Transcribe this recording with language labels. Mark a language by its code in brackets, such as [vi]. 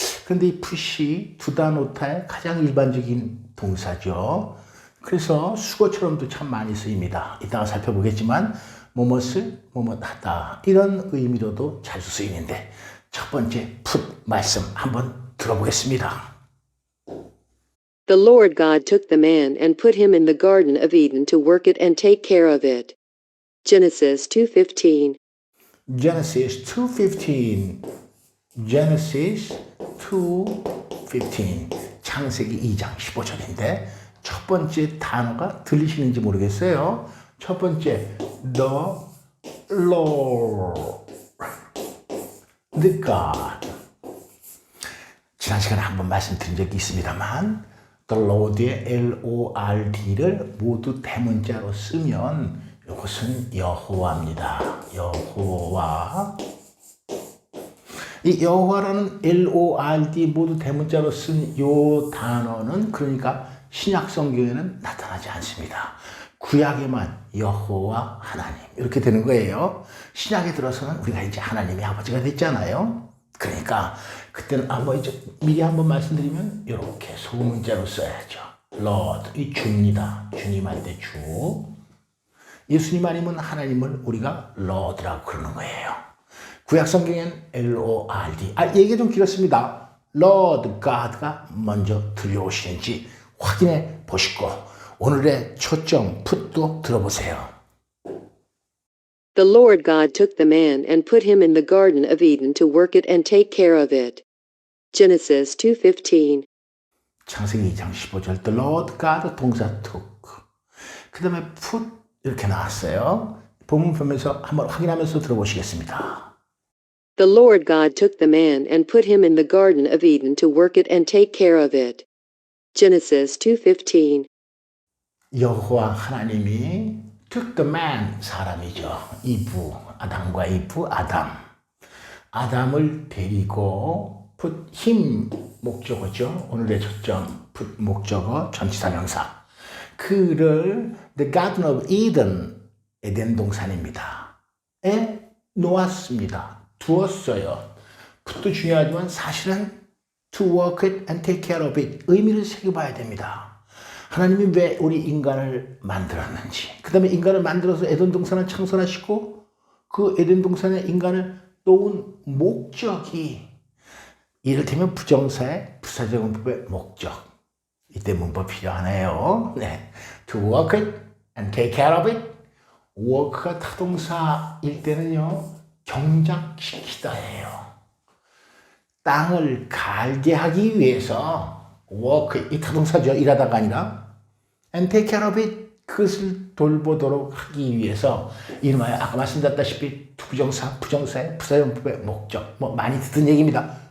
[ko] 그런데 이 put이 두다, 놓다의 가장 일반적인 동사죠. 그래서 수거처럼도 참 많이 쓰입니다. 이따가 살펴보겠지만 무엇을 뭐뭐하다 이런 의미로도 자주 쓰이는데 첫 번째 put 말씀 한번 들어보겠습니다. [en] The Lord God took the man and put him in the Garden of Eden to work it and take care of it. Genesis 2:15. Genesis 2:15. Genesis 2:15. [ko] 창세기 2장 15절인데 첫 번째 단어가 들리시는지 모르겠어요. 첫 번째 [en] the Lord, the God. [ko] 지난 시간에 한번 말씀드린 적이 있습니다만 the Lord의 Lord를 모두 대문자로 쓰면 이것은 여호와입니다. 여호와. 이 여호와라는 Lord 모두 대문자로 쓴 이 단어는 그러니까 신약 성경에는 나타나지 않습니다. 구약에만 여호와 하나님 이렇게 되는 거예요. 신약에 들어서는 우리가 이제 하나님의 아버지가 됐잖아요. 그러니까 그때는 이제 미리 한번 말씀드리면 이렇게 소문자로 써야죠. Lord, 이 주입니다. 주님한테 주. 예수님 아니면 하나님을 우리가 Lord라고 그러는 거예요. 구약 성경엔 Lord. 얘기가 좀 길었습니다. Lord God가 먼저 들려오시는지 확인해 보시고 오늘의 초점 put도 들어보세요. [en] The Lord God took the man and put him in the Garden of Eden to work it and take care of it. Genesis 2:15. [ko] 창세기 2장 15절 [en] The Lord God [ko] 동사 took. 그 다음에 put 이렇게 나왔어요. 본문 보면서 한번 확인하면서 들어보시겠습니다. [en] The Lord God took the man and put him in the Garden of Eden to work it and take care of it. Genesis 2:15. [ko] 여호와 하나님이 [en] took the man, [ko] 사람이죠. 이브, 아담과 이브, 아담을 데리고 [en] put him, [ko] 목적어죠. 오늘의 초점 put 목적어, 전치사 명사. 그를 the Garden of Eden, 에덴 동산입니다. 에 놓았습니다. 두었어요. put도 중요하지만 사실은 [en] to work it and take care of it, [ko] 의미를 새겨봐야 됩니다. 하나님이 왜 우리 인간을 만들었는지, 그 다음에 인간을 만들어서 에덴 동산을 창설하시고 그 에덴 동산에 인간을 놓은 목적이 이를테면 부정사의 부사적 문법의 목적. 이때 문법 필요하네요. 네. [en] To work it and take care of it. [ko] work가 타동사일 때는요, 경작시키다예요. 땅을 갈게 하기 위해서 work, 이 타동사죠. 일하다가 아니라 [en] and take care of it, [ko] 그것을 돌보도록 하기 위해서 이름하여 아까 말씀드렸다시피 부정사의 부사용법의 목적, 많이 듣던 얘기입니다.